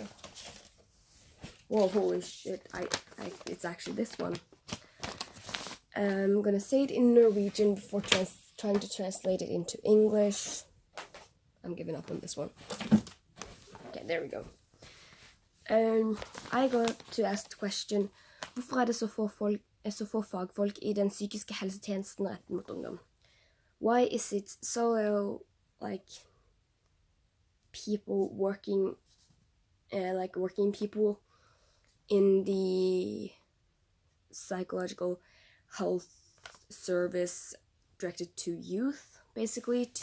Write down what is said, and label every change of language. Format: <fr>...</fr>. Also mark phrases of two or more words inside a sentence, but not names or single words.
<en>Whoa, holy shit, it's actually this one. I'm gonna say it in Norwegian before trying to translate it into English. I'm giving up on this one. Okay, there we go. I got to ask the question,</en> <no>hvorfor det så få fagfolk I den psykiske helsetjenesten rettet mot ungdom?</no> <en>Why is it so, people working people in the psychological health service directed to youth, basically,</en>